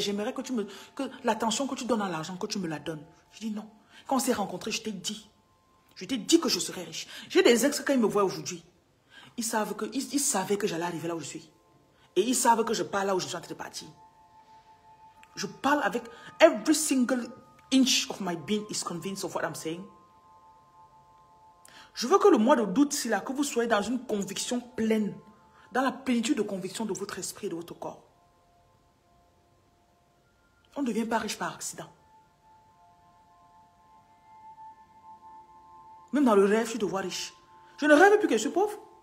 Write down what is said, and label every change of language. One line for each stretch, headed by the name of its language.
French: J'aimerais que l'attention que tu donnes à l'argent, que tu me la donnes. Je dis non. Quand on s'est rencontrés, je t'ai dit. Je t'ai dit que je serais riche. J'ai des ex, quand ils me voient aujourd'hui, ils savaient que j'allais arriver là où je suis. Et ils savent que je parle là où je suis en train de partir. Je parle avec
English: every single inch of my being is convinced of what I'm saying.
French: Je veux que le mois de d'août, c'est là, que vous soyez dans une conviction pleine, dans la plénitude de conviction de votre esprit et de votre corps. On ne devient pas riche par accident. Même dans le rêve, tu te vois riche. Je ne rêve plus que je suis pauvre.